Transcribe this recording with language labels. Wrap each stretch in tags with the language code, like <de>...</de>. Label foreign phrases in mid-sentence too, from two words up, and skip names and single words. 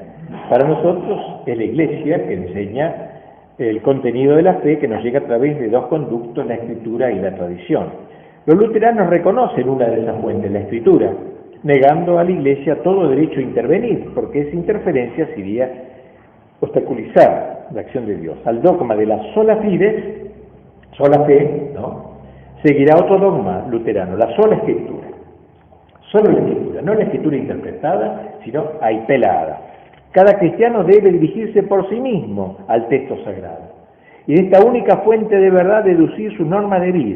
<es>Para nosotros es la Iglesia que enseña el contenido de la fe que nos llega a través de dos conductos, la Escritura y la tradición. Los luteranos reconocen una de esas fuentes, la Escritura, negando a la Iglesia todo derecho a intervenir, porque esa interferencia sería obstaculizar la acción de Dios. Al dogma de la</es> <la>sola fides,</la> <es>sola fe, ¿no?, seguirá otro dogma luterano, la sola Escritura. Solo la Escritura, no la Escritura interpretada, sino pelada. Cada cristiano debe dirigirse por sí mismo al texto sagrado y de esta única fuente de verdad deducir su norma de vida.</es>